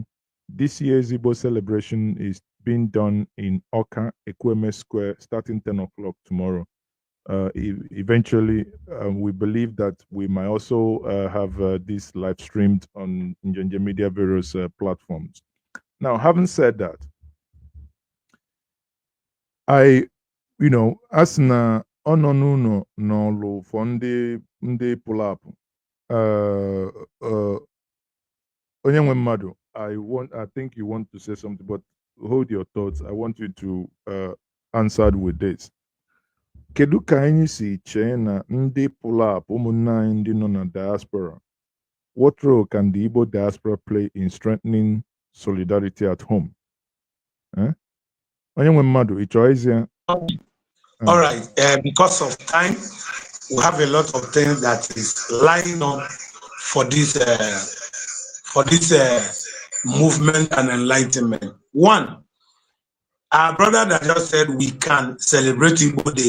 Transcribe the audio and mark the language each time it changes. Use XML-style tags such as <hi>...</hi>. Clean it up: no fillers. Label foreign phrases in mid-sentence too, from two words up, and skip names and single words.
<en>This year's Igbo celebration is being done in Oka, Ekweme Square, starting 10 o'clock tomorrow. Eventually, we believe that we might also have this live streamed on Njanje Media various platforms. Now, having said that, as</en> <ig>na ọnọ n'ụlọ n'ọlụ for ndị</ig> <en>pull up,</en> <ig>onye nwe mmadụ,</ig> <en>I think you want to say something, but hold your thoughts. I want you to answer with this.</en> <ig>Kedu ka anyị si chee na ndị</ig> <en>pull up</en> <ig>ụmụnne anyị ndị nọ na diaspora?</ig> <en>What role can the Igbo diaspora play in strengthening solidarity at home?</en> <ig>Onye nwe mmadụ, ị chọọ izi?</ig> <en>All right, because of time, we have a lot of things that is lining up for this movement and enlightenment. One, our brother that just said we can celebrate Igbo Day.</en>